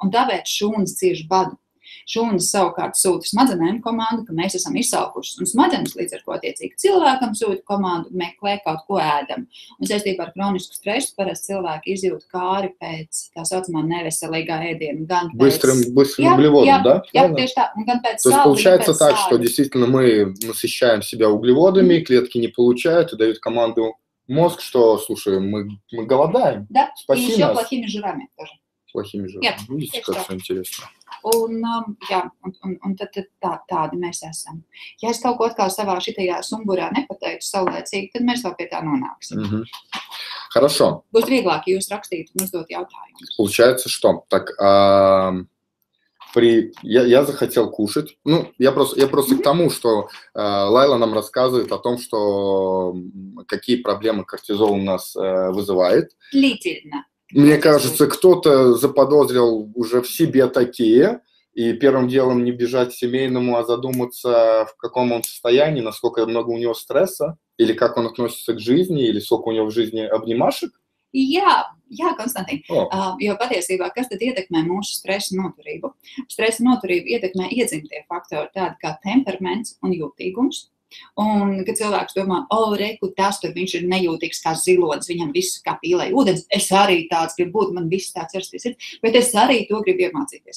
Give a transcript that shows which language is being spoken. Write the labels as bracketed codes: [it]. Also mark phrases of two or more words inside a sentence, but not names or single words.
[lv] Un tāpēc šūnas cieš badu. Šūnas savukārt sūta smadzenēm komandu, ka mēs esam izsalkušas, un smadzenes līdz ar ko attiecīgi cilvēkam sūta komandu, meklē kaut ko ēdam. Un saistībā ar kronisku stresu parasti cilvēki izjūt kāri pēc tā saucamā neveselīgā ēdiena. Gan [ru] быстрым углеводом, да? [lv] Jā, tieši tā. Un gan pēc [ru] То есть получается так, что действительно мы насыщаем себя углеводами, клетки не получают и дают команду мозг, что, слушай, мы голодаем. Да, спаси и еще нас. плохими жирами тоже. Плохими жирами. Видите, как все интересно. [lv] Un tad tādi mēs esam. Ja es kaut ko atkal savā šitajā sumburā nepateicu saulēcīgi, tad mēs vēl pie tā nonāksim. [ru] Хорошо. [lv] Būs vieglāk, ja jūs rakstītu un uzdot jautājumus. [ru] Получается, что? Так, я захотел кушать. Ну, я просто к тому, что Лайла нам рассказывает о том, что какие проблемы кортизол у нас вызывает. Длительно. Мне кажется, кто-то заподозрил уже в себе такие, и первым делом не бежать к семейному, а задуматься, в каком он состоянии, насколько много у него стресса, или как он относится к жизни, или сколько у него в жизни обнимашек. [lv] Jā, Konstantīn, jo patiesībā, kas tad ietekmē mūsu stresa noturību? Stresa noturību ietekmē iedzimtie faktori, tādi kā temperaments un jūtīgums. Un, kad cilvēks domā, reku, tas tur viņš ir nejūtīgs kā zilods, viņam viss kā pīlē ūdens, es arī tāds gribu būt, man viss tāds ir, bet es arī to gribu iemācīties.